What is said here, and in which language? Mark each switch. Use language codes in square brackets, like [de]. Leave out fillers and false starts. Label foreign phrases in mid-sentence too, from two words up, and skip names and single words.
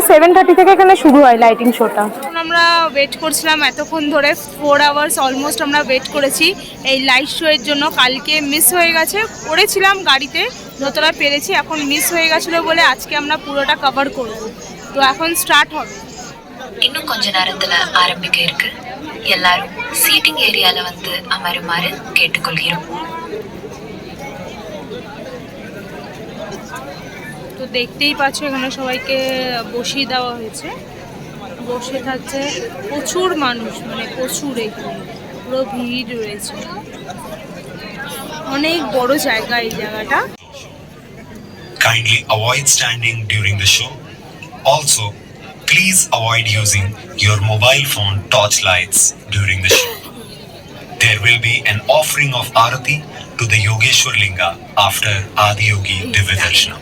[bn] 7:30 থেকে এখানে শুরু হয় লাইটিং শোটা। আমরা ওয়েট করছিলাম এতক্ষণ ধরে, 4 [en] hours almost [bn] আমরা ওয়েট করেছি এই [en] light show [bn] এর জন্য। কালকে মিস হয়ে গেছে, করেছিলাম গাড়িতে, যতটা পেরেছি। এখন মিস হয়ে গেছিলো বলে আজকে আমরা পুরোটা কভার করব। তো এখন স্টার্ট হবে। [ta] இன்னும் கொஞ்ச நேரத்துல ஆரம்பிக்க இருக்கு. எல்லாரும் சீட்டிங் ஏரியால வந்து அமருமாறு கேட்டுக்கொள்கிறோம். [bn] তো দেখতেই পাচ্ছ এখানে সবাইকে বসিয়ে দেওয়া হয়েছে, বসে থাকছে প্রচুর মানুষ, মানে প্রচুর, এখানে পুরো ভিড় রয়েছে, অনেক বড় জায়গা এই জায়গাটা। [en] Kindly avoid standing during the show. Also, please avoid using your mobile phone torch lights during the show. There will be an offering of Arati to the Yogeshwar Linga after Adi Yogi Divya Darshanam.